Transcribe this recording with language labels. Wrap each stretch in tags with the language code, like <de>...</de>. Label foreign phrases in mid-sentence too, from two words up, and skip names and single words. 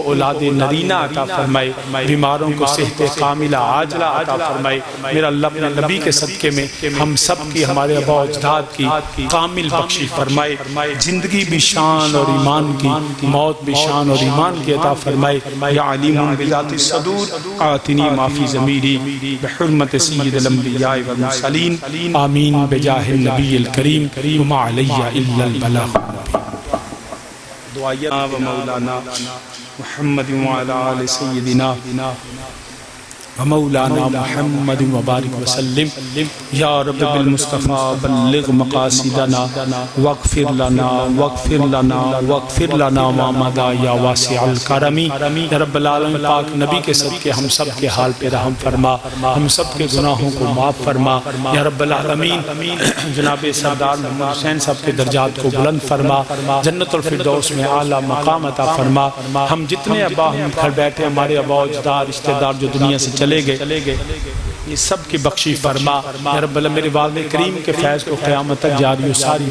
<ur>اولاد نرینہ عطا فرمائے بیماروں کو صحت کاملہ عاجلہ عطا فرمائے میرا اللہ اپنے نبی کے صدقے میں ہم سب کی ہمارے آباء و اجداد کی کامل بخشی فرمائے زندگی بھی شان اور ایمان کی موت بھی شان اور ایمان کی عطا فرمائے</ur> <ar>یا علیم بذات الصدور آتنی ما فی ضمیری بحرمت سید الانبیاء والمرسلین آمین بجاہ النبی الکریم وما علی الا البلاغ دعائیہ و مولانا محمد وعلی آل سیدنا ومولانا محمد وبارک وسلم یا رب بالمصطفیٰ بلغ مقاصدنا واغفر لنا واغفر لنا واغفر لنا ما مضى یا واسع الکرم یا رب العالمین پاک</ar> <ur>نبی کے صدقے ہم سب کے حال پہ رحم فرما، ہم سب کے گناہوں کو معاف فرما</ur> <ar>یا رب العالمین،</ar> <ur>جناب سردار محمد حسین صاحب کے درجات کو بلند فرما، جنت الفردوس میں اعلیٰ مقام عطا فرما، ہم جتنے ابا ہم گھر بیٹھے ہمارے ابا اجداد رشتہ دار جو دنیا سے چلے گئے یہ سب کی بخشی فرما</ur> <ar>یا رب اللہ،</ar> <ur>میرے والد کریم کے فیض کو قیامت تک جاری و ساری</ur>